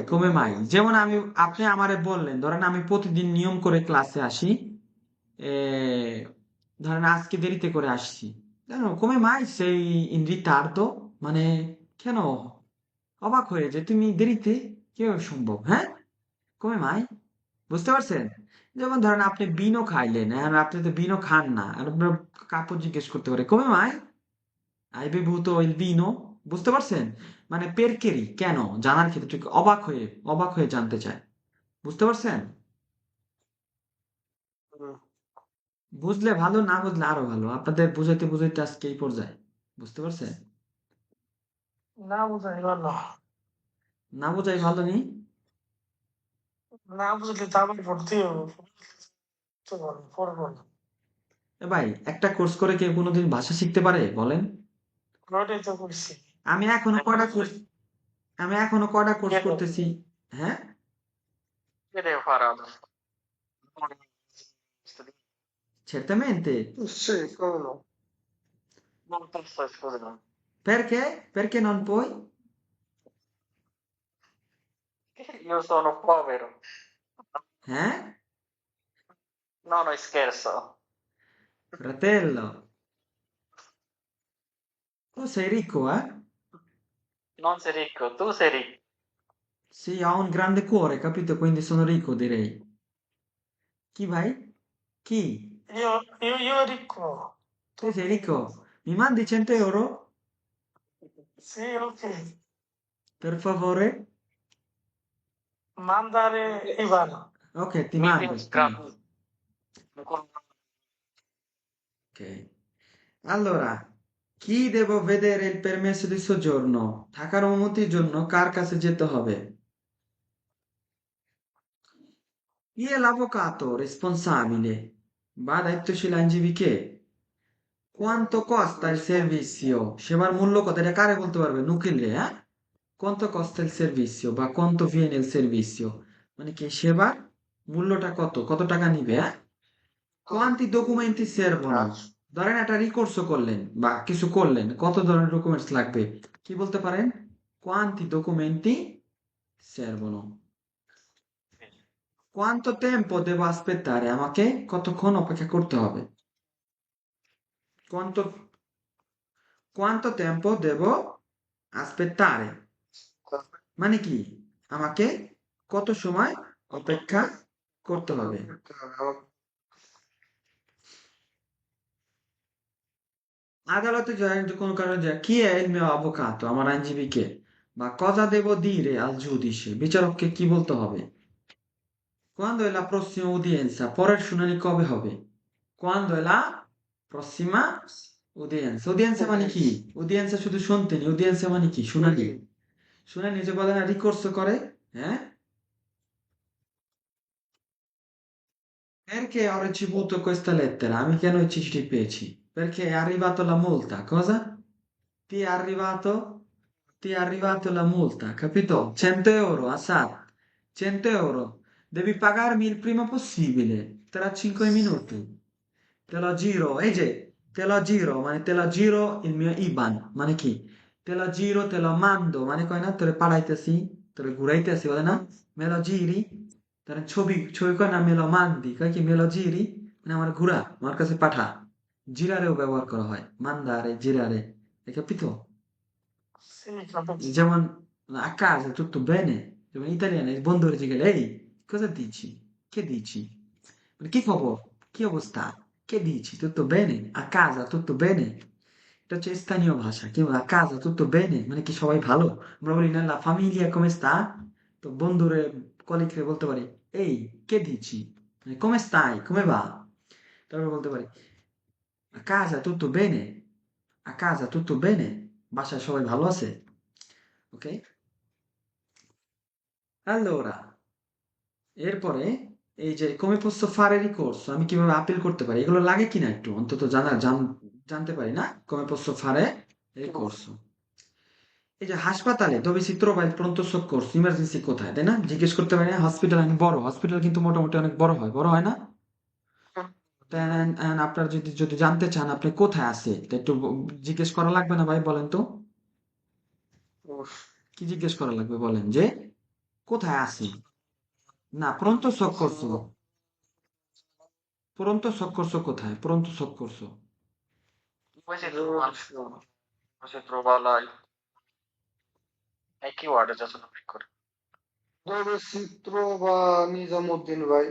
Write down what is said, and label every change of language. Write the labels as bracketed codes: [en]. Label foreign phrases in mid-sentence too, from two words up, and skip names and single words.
[it] come mai [bn] যেমন আপনি আমারে বললেন, ধরেন আমি প্রতিদিন নিয়ম করে ক্লাসে আসি, এ, ধরেন আজকে দেরিতে করে আসছি, জানো [it] come mai sei in ritardo, [bn] মানে কেন? অবাক হয়ে যে তুমি দেরিতে, কিভাবে সম্ভব? হ্যাঁ, [it] come mai, [bn] বুঝতে পারছেন? যেমন ধরেন আপনি বিনও খাইলেন, এখন আপনি তো বিনও খান না, আর আপনার কাপড় জিজ্ঞেস করতে পারে [it] come mai hai bevuto il vino? [bn] বুঝতে পারছেন? মানে পেরকেরি কেন জানার ক্ষেত্রে একটু অবাক হয়ে জানতে চায়। বুঝতে পারছেন? বুঝলে ভালো, না বুঝলে আরো ভালো। আপনাদের বুঝাইতে বুঝাইতে আজকে এই পর্যায়ে। বুঝতে পারছেন? না বুঝাই ভালো। না বুঝাই ভালো নি? না বুঝলে তো আবার ভর্তি হবো। তো বলো, পড়বো না। এ ভাই, একটা কোর্স করে কেউ কোনোদিন ভাষা শিখতে পারে বলেন? ওটাই তো করছি। আমি এখনো কয়টা কোর্স আমি এখনো কয়টা কোর্স কেন? করতেছি। হ্যাঁ, কেটে ফারাদ। [it] certamente। sì, come no? Non posso scusa. Perché? Perché non puoi? Io sono povero. [bn] হ্যাঁ, [it] No, no, scherzo. fratello, tu sei ricco, eh? Non sei ricco, tu sei ricco. Sì, ho un grande cuore, capito? Quindi sono ricco, direi। [bn] কি ভাই? [it] Chi? io ricco. Tu sei ricco? Mi mandi 100 euro? Sì, ok. Per favore? Mandare Ivan. Ok, ti mando. Ti mando. Ok. Allora, chi devo vedere il permesso di soggiorno? [bn] থাকার অনুমতির জন্য কার কাছে যেতে হবে? [it] Chi è l'avvocato responsabile? [bn] বা দায়িত্বশীল আইনজীবী কে? [it] Quanto costa il servizio? [bn] সেবার মূল্য কত? এটা কারে বলতে পারবে? উকিলরে, হ্যাঁ? [it] Quanto costa il servizio? বা quanto viene il servizio? [bn] মানে কি সেবার মূল্যটা কত? কত টাকা নিবে, হ্যাঁ? [it] Quanti documenti servono? [bn] ধরেন একটা রিকোর্স করলেন বা কিছু করলেন, কত ধরনের ডকুমেন্টস লাগবে? কি বলতে পারেন? [it] Quanti documenti servono? Quanto tempo devo aspettare? [bn] আমাকে কতক্ষণ অপেক্ষা করতে হবে? [it] Quanto, quanto tempo devo aspettare? [bn] মানে কি? আমাকে কত সময় অপেক্ষা করতে হবে? আদালতে যায় যদি কোনো কারণে যায়, [it] chi è il mio avvocato? [bn] আমার আইনজীবী কে? [it] বা cosa devo dire al giudice? [bn] বিচারককে কি বলতে হবে? [it] Quando è la prossima udienza? [bn] পরের শুনানি কবে হবে? [it] Quando è la prossima udienza? Udienza [bn] মানে কি? Udienza শুধু শুনতে নেই, udienza মানে কি? শুনানি। শুনানি যে বলে না রিকোর্স করে, হ্যাঁ? [it] Perché ho ricevuto questa lettera? [bn] আমি কেন এই চিঠিটি পেয়েছি? [it] Perché è arrivato la multa. Cosa? Ti è arrivato? Ti è arrivato la multa, capito? 100 euro, Assad. 100 euro. Devi pagarmi il prima possibile, tra 5 minuti. Te lo giro, Ege, te lo giro, মানে te lo giro il mio IBAN, মানে কি? Te lo giro, te lo mando, [bn] মানে কয় না তোরে পাঠাইতেছি, তোরে ঘুরাইতেছি, বলে না? [it] Me lo giri? [bn] তার ছবি কয় না [it] me lo mandi, [bn] কয় কি [it] me lo giri? [bn] মানে আমার ঘুরা, আমার কাছে পাঠা। জিরারেও ব্যবহার করা হয়, মান্দারে, জিরারে, [it] hai capito? Sì, capisco. [bn] যেমন [it] a casa tutto bene, [bn] যেমন ইতালিয়ানে বন্ধুরে জিজ্ঞেস এই [it] cosa dici? Che dici? মানে কি খবর? কি অবস্থা? Che dici? Tutto bene? A casa tutto bene? [bn] এটা হচ্ছে স্থানীয় ভাষা কি বলে, [it] a casa tutto bene [bn] মানে কি সবাই ভালো? আমরা বলি না [it] la famiglia come sta? [bn] তো বন্ধুরে কলিগরে বলতে পারি এই [it] che dici? মানে come stai? Come va? [bn] তারপরে বলতে পারি [it] a casa tutto bene? A casa tutto bene? [bn] বাসায় সবাই ভালো আছে? [it] Ok? Allora, [bn] এরপরে এই যে [it] come posso fare ricorso? [bn] আমি কিভাবে আপিল করতে পারি? এগুলো লাগে কিনা একটু অন্তত জানতে পারি না? [it] Come posso fare ricorso? [bn] এই যে হাসপাতালে [it] dove si trova il pronto soccorso? [bn] ইমার্জেন্সি কোথায়? তাই না? জিজ্ঞেস করতে পারি না? হসপিটাল অনেক বড়। হসপিটাল কিন্তু মোটামুটি অনেক বড় হয়। বড় হয় না? আপনার যদি যদি জানতে চান আপনি কোথায় আছে তা একটু জিজ্ঞেস করা লাগবে না ভাই বলেন তো? কি জিজ্ঞেস করা লাগবে বলেন যে কোথায় আছি? না, [it] pronto soccorso। Pronto soccorso কোথায়? Pronto soccorso। Dove si trova e chi guarda già sono piccoli. Dove si trova Nizamuddin ভাই?